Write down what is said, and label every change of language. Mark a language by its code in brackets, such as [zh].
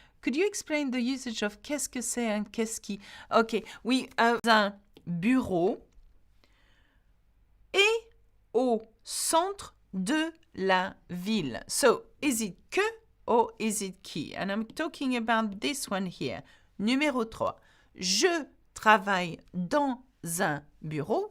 [en] Could you explain the usage of [fr] qu'est-ce que c'est [en] and qu'est-ce qui? Okay. We have [fr] un bureau et au centre de la ville. [en] So, is it que or is it qui? And I'm talking about this one here. [fr] Numéro 3. Je travaille dans un bureau.